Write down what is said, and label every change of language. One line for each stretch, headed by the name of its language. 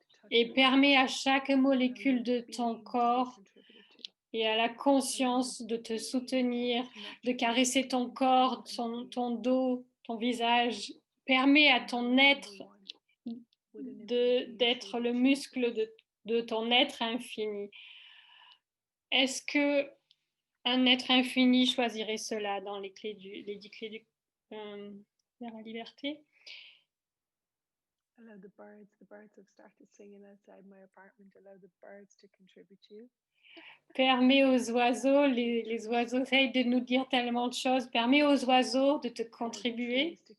French: et permet à chaque molécule de ton corps et à la conscience de te soutenir, de caresser ton corps, ton dos, ton visage, permet à ton être d'être le muscle de ton être infini. Est-ce que un être infini choisirait cela dans les 10 clés vers la liberté?
English: Allow the birds have started singing outside my apartment. Allow the birds to contribute to you.
French: Permets aux oiseaux, les oiseaux essayent de nous dire tellement de choses, permets aux oiseaux de te contribuer.